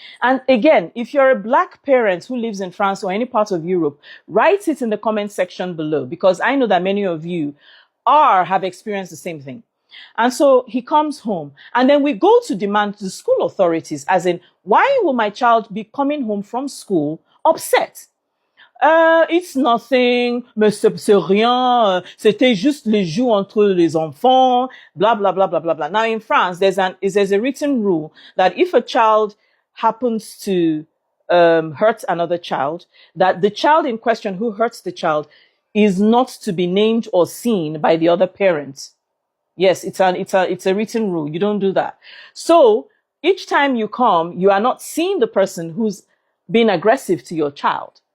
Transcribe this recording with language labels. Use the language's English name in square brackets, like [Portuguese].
[English] And again, if you're a Black parent who lives in France or any part of Europe, write it in the comment section below, because I know that many of you have experienced the same thing. And so he comes home and then we go to demand the school authorities, as in, why will my child be coming home from school upset? It's nothing, [French] mais c'est rien, c'était juste les jeux entre les enfants, blah, blah, blah, blah, blah, blah. [English] Now in France, there's a written rule that if a child happens to hurt another child, that the child in question who hurts the child is not to be named or seen by the other parent. Yes, it's a written rule. You don't do that. So each time you come, you are not seeing the person who's being aggressive to your child.